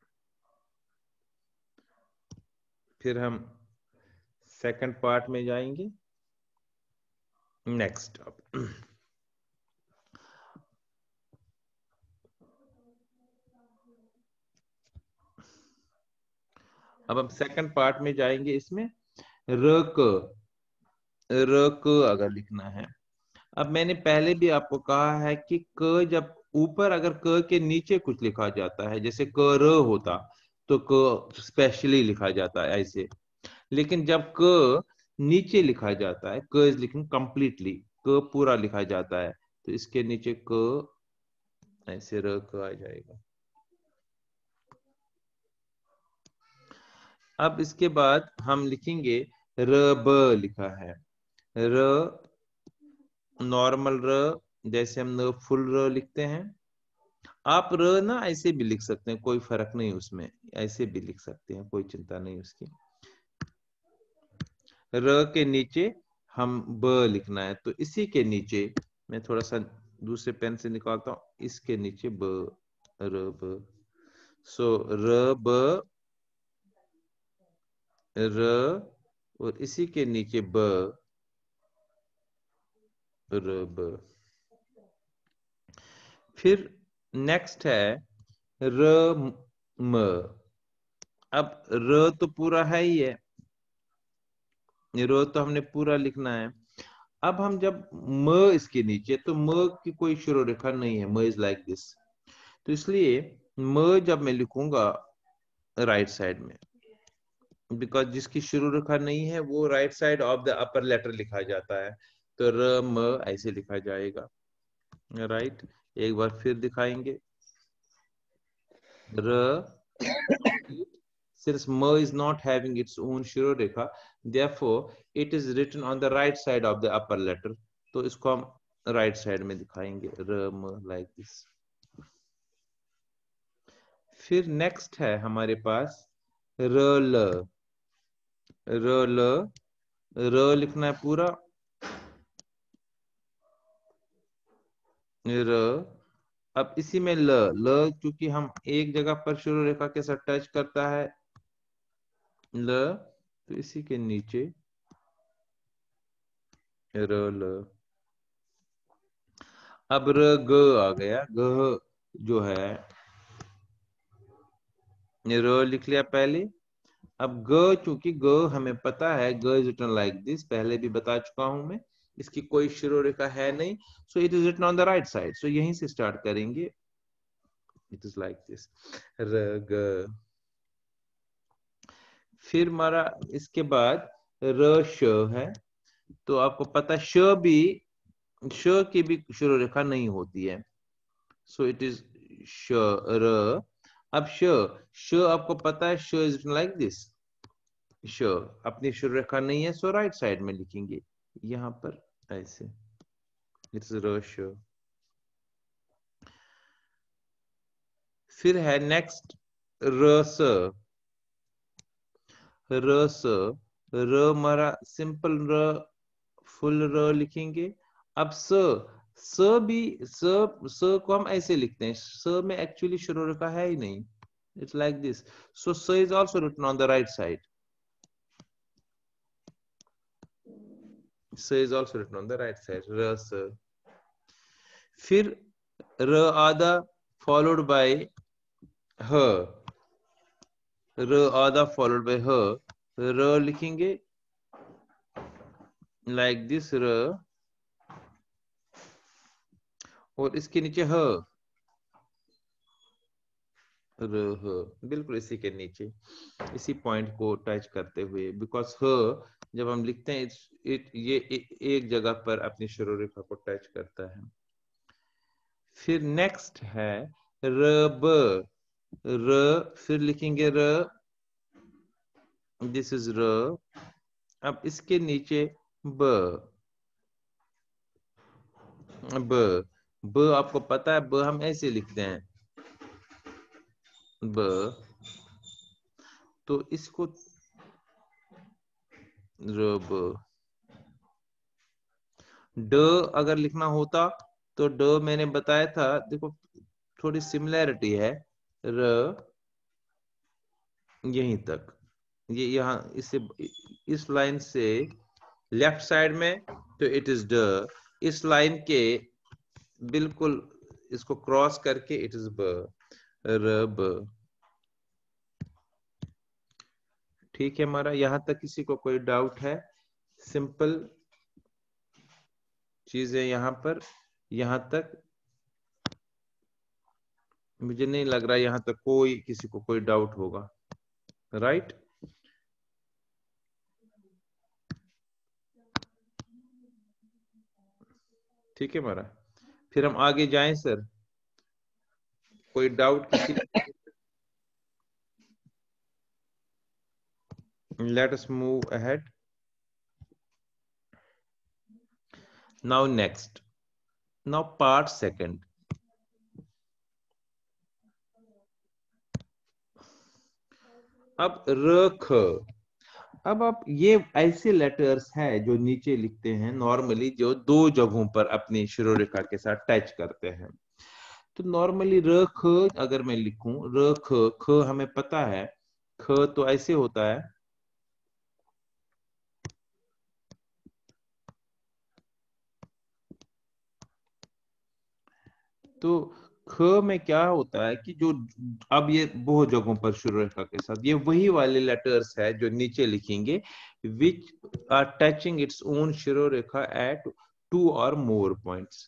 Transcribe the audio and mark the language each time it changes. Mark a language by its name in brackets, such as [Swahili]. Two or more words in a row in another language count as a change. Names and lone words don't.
[Hindi] फिर हम [English] second part [Hindi] में जाएंगे। नेक्स्ट अब हम [English] second part [Hindi] में जाएंगे। इसमें र क, र क अगर लिखना है, अब मैंने पहले भी आपको कहा है कि क जब ऊपर, अगर क के नीचे कुछ लिखा जाता है, जैसे क र होता, तो क स्पेशली लिखा जाता है ऐसे। लेकिन जब क नीचे लिखा जाता है, क इज लिखन कंप्लीटली, क पूरा लिखा जाता है, तो इसके नीचे क ऐसे र क आ जाएगा। अब इसके बाद हम लिखेंगे र ब लिखा है, र नॉर्मल र, जैसे हम फुल र लिखते हैं। आप र ना ऐसे भी लिख सकते हैं, कोई फर्क नहीं उसमें, ऐसे भी लिख सकते हैं, कोई चिंता नहीं उसकी। र के नीचे हम ब लिखना है, तो इसी के नीचे मैं थोड़ा सा दूसरे पेन से निकालता हूं, इसके नीचे ब, र ब। सो र ब, र, और इसी के नीचे ब, र ब। फिर नेक्स्ट है र म। अब र तो पूरा है ही है, रो तो हमने पूरा लिखना है। अब हम जब म इसके नीचे, तो म की कोई शुरू रेखा नहीं है, म [English] is like this, [Hindi] तो इसलिए म जब मैं लिखूंगा [English] right side [Hindi] में, बिकॉज जिसकी शुरू रेखा नहीं है वो [English] right side of the upper letter [Hindi] लिखा जाता है, तो र म ऐसे लिखा जाएगा। राइट, एक बार फिर दिखाएंगे। र, [English] since ma is not having its own shirodekha, therefore it is written on the right side of the upper letter, [Hindi] तो इसको हम [English] right side [Hindi] में दिखाएंगे, र म [English] like this. [Hindi] फिर नेक्स्ट है हमारे पास र ल, र ल, र लिखना है पूरा, र। अब इसी में ल, ल क्योंकि हम एक जगह पर शुरू रेखा के साथ टच करता है ल, तो इसी के नीचे र ल। अब र ग आ गया, ग जो है र लिख लिया पहले। अब ग, चूंकि ग हमें पता है ग [English] is written like this, [Hindi] पहले भी बता चुका हूं मैं, इसकी कोई शिरोरेखा है नहीं, [English] so it is written on the right side, सो [Hindi] यहीं से स्टार्ट करेंगे, [English] it is like this, र ग। [Hindi] फिर हमारा इसके बाद र श है, तो आपको पता श भी, श की भी शिरोरेखा नहीं होती है, [English] so it is [Hindi] श र। अब श, श आपको पता है श [English] is written like this, [Hindi] श अपनी शिरोरेखा नहीं है, सो [English] right side [Hindi] में लिखेंगे यहां पर ऐसे, इट्स र श। फिर है नेक्स्ट र स, र स, र हमारा सिंपल र, फुल र लिखेंगे। अब स भी, स को हम ऐसे लिखते हैं, स में एक्चुअली शिरोरेखा है ही नहीं, [English] it's like this, so स is also written on the right side, स is also written on the right side, [Hindi] र स। फिर र आधा [English] followed by [Hindi] ह, र आधा [English] followed by [Hindi] ह, र लिखेंगे [English] like this [Hindi] र, और इसके नीचे ह, र ह, बिल्कुल इसी के नीचे, इसी पॉइंट को टच करते हुए, बिकॉज ह जब हम लिखते हैं ये एक जगह पर अपनी शिरोरेखा को टच करता है। फिर नेक्स्ट है र ब, र फिर लिखेंगे र, [English] this is [Hindi] र। अब इसके नीचे ब, ब, ब आपको पता है ब हम ऐसे लिखते हैं, ब, तो इसको र ब। ड अगर लिखना होता तो ड मैंने बताया था, देखो थोड़ी सिमिलैरिटी है, र यहीं तक, ये यहाँ इससे, इस लाइन से [English] left side [Hindi] में तो [English] it is [Hindi] ड, इस लाइन के बिल्कुल इसको क्रॉस करके [English] it is [Hindi] ब, र ब। ठीक है हमारा, यहां तक किसी को कोई डाउट है? सिंपल चीज है यहाँ पर, यहां तक मुझे नहीं लग रहा यहां तक कोई किसी को कोई डाउट होगा, राइट? ठीक है हमारा, फिर हम आगे जाएं सर, कोई डाउट किसी? [English] let us move ahead. now next, now part second. [Hindi] अब र ख, अब आप ये ऐसे लेटर्स हैं जो नीचे लिखते हैं नॉर्मली, जो दो जगहों पर अपनी शिरोरेखा के साथ टच करते हैं, तो नॉर्मली र ख अगर मैं लिखूं, र ख, ख हमें पता है, ख तो ऐसे होता है, तो ख में क्या होता है कि जो, अब ये बहुत जगहों पर शिरोरेखा के साथ ये वही वाले लेटर्स है जो नीचे लिखेंगे, [English] which are touching its own शिरोरेखा at 2 or more points।